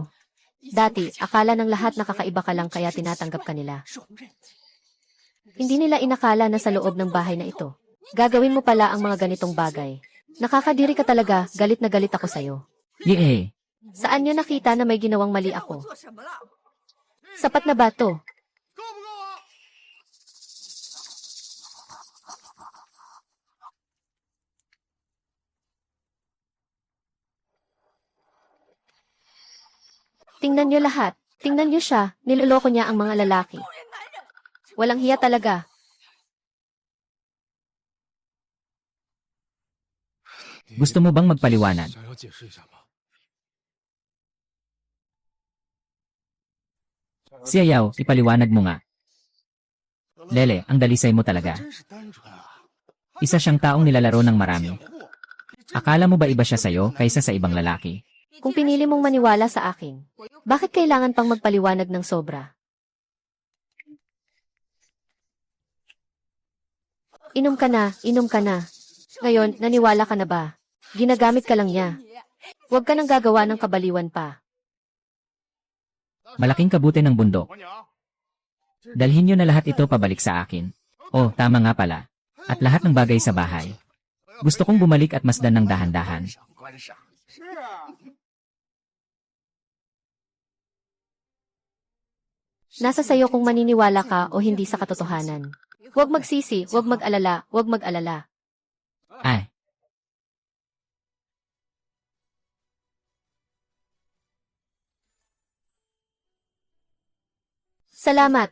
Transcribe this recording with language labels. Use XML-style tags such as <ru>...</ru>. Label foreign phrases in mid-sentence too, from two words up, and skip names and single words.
<tl>Dati, akala ng lahat nakakaiba ka lang kaya tinatanggap ka nila. Hindi nila inakala na sa loob ng bahay na ito. Gagawin mo pala ang mga ganitong bagay. Nakakadiri ka talaga, galit na galit ako sa'yo. Yee! Saan niyo nakita na may ginawang mali ako? Sapat na ba to?</tl> <zh>够不够啊？</zh> <tl>Tingnan niyo lahat. Tingnan niyo siya, niloloko niya ang mga lalaki. Walang hiya talaga. Gusto mo bang magpaliwanag?</tl> <zh>想要解释一下吗？</zh> <tl>Si Ayaw, ipaliwanag mo nga. Lele, ang dalisay mo talaga.</tl> <zh>真是单纯啊！</zh> <tl>Isa siyang taong nilalaro ng marami.</tl> <zh>贱货，</zh> <tl>Akala mo ba iba siya sa'yo kaysa sa ibang lalaki? Kung pinili mong maniwala sa akin, bakit kailangan pang magpaliwanag ng sobra? Inom ka na, inom ka na. Ngayon, naniwala ka na ba? Ginagamit ka lang niya. Huwag ka nang gagawa ng kabaliwan pa. Malaking kabuti ng bundok.</tl> <zh>我娘，</zh> <tl>Dalhin niyo na lahat ito pabalik sa akin. Oh, tama nga pala. At lahat ng bagay sa bahay. Gusto kong bumalik at masdan ng dahan-dahan.</tl> <zh>观赏。是啊。</zh> <tl>Nasa sayo kung maniniwala ka o hindi sa katotohanan. Huwag magsisi, huwag mag-alala, huwag mag-alala. Ay, Salamat.</tl>